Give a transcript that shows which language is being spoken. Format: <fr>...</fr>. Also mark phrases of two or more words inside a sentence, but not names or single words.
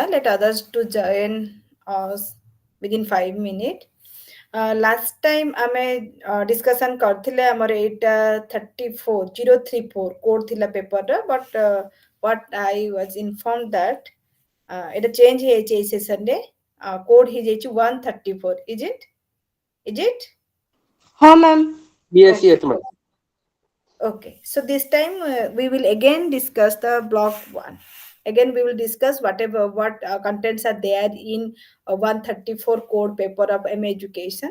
<en>Let others to join us within 5 minutes. Last time</en> <or>ଆମେ discussion କରିଥିଲେ ଆମର ଏଇଟା 34034 code ଥିଲା paper ର,</or> <en>but what I was informed that</en> <or>ଏଇଟା change ହେଇଯାଇଛି ଏଇ session ରେ,</or> <en>code ହେଇଯାଇଛି 134. Is it? Is it?</en> <hi>हाँ मैम.</hi> <en>Yes, Okay. yes, madam. Okay, so this time we will again discuss the block one. Again, we will discuss what contents are there in 134 code paper of MA education.</en>